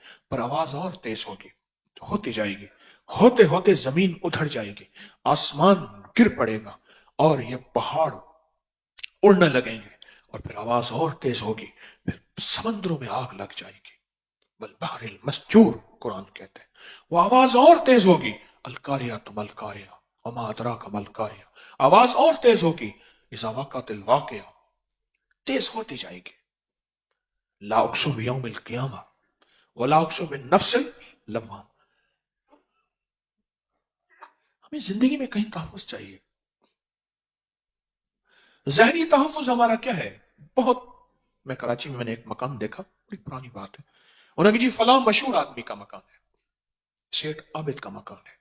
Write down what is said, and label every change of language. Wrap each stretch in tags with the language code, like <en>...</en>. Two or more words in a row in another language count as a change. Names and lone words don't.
<ur>پر آواز اور تیز ہوگی، ہوتی جائے گی، ہوتے ہوتے زمین ادھڑ جائے گی، آسمان گر پڑے گا اور یہ پہاڑ اڑنے لگیں گے، اور پھر آواز اور تیز ہوگی، پھر سمندروں میں آگ لگ جائے گی.</ur> <ar>والبحر المسجور</ar> <ur>قرآن کہتے ہیں. وہ آواز اور تیز ہوگی،</ur> <ar>القاریہ ملقاریہ وما ادراک ملقاریہ،</ar> <ur>آواز اور تیز ہوگی،</ur> <ar>اذا وقعت الواقعہ،</ar> <ur>تیز ہوتی جائے گی.</ur> <ar>لا أقسم بيوم القيامة ولا أقسم بالنفس اللوامة.</ar> <ur>ہمیں زندگی میں کہیں تحفظ چاہیے. ظاہری تحفظ ہمارا کیا ہے? بہت، میں کراچی میں میں نے ایک مکان دیکھا، بڑی پرانی بات ہے. انہوں نے کہا جی فلاں مشہور آدمی کا مکان ہے، سیٹھ عابد کا مکان ہے.</ur>